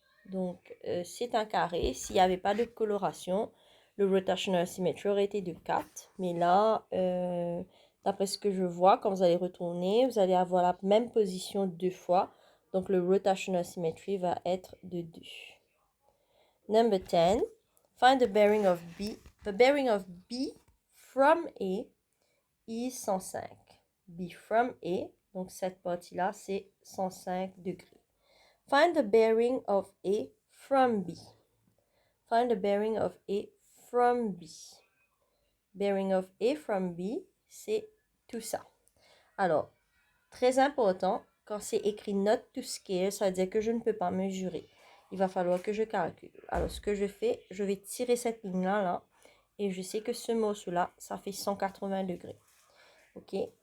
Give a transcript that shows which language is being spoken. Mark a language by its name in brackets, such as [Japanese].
[French] Donc, c'est un carré. S'il n'y avait pas de coloration, le rotational symmetry aurait été de 4. Mais là, d'après ce que je vois, quand vous allez retourner, vous allez avoir la même position 2 fois. Donc, le rotational symmetry va être de 2. [English] Number 10. Find the bearing of B. The bearing of B from A is 105. B from A, [French] donc cette partie-là, c'est 105 degrés. [English] Find the bearing of A from B. Find the bearing of A from B. Bearing of A from B, [French] c'est tout ça. Alors, très important, quand c'est écrit [English] not to scale, [French] ça veut dire que je ne peux pas mesurer. Il va falloir que je calcule. Alors, ce que je fais, je vais tirer cette ligne-là, là, Et je sais que ce morceau-là, ça fait 180 degrés. OK?